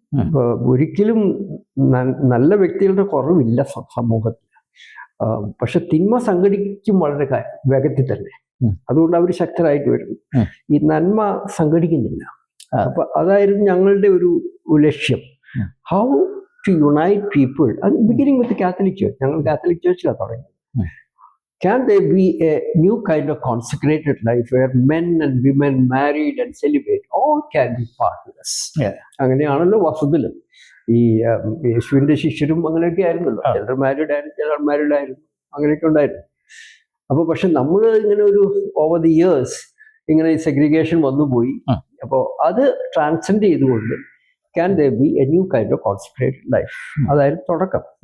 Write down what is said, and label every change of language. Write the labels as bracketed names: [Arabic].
[Malayalam] ഇപ്പൊ ഒരിക്കലും നല്ല വ്യക്തികളുടെ കുറവില്ല സമൂഹത്തിൽ, പക്ഷെ തിന്മ സംഘടിക്കും വളരെ വേഗത്തിൽ തന്നെ. അതുകൊണ്ട് അവർ ശക്തരായിട്ട് വരുന്നു. ഈ നന്മ സംഘടിക്കുന്നില്ല. അപ്പൊ അതായിരുന്നു ഞങ്ങളുടെ ഒരു ലക്ഷ്യം. [English] How to unite people, beginning with Catholic church. [Malayalam] ഞങ്ങൾ കാത്തലിക് ചർച്ചിലാണ് തുടങ്ങിയത്. [English] Can there be a new kind of consecrated life where men and women, married and celibate, all can be partners? [Malayalam] അങ്ങനെയാണല്ലോ വസ്തുതയിൽ. ഈ യേശുവിന്റെ ശിഷ്യരും അങ്ങനെയൊക്കെ ആയിരുന്നല്ലോ. ചിലർ മാരീഡ് ആയിരുന്നു, ചിലർ അൺമാരീഡ് ആയിരുന്നു, അങ്ങനെയൊക്കെ ഉണ്ടായിരുന്നു. അപ്പോൾ പക്ഷെ നമ്മൾ ഇങ്ങനെ ഒരു [English] over the years [Malayalam] ഇങ്ങനെ ഈ സെഗ്രിഗേഷൻ വന്നുപോയി. അപ്പോൾ അത് ട്രാൻസെൻഡ് ചെയ്തുകൊണ്ട് [English] can there be a new kind of concentrated life, [Malayalam] അതായിരുന്നു തുടക്കം.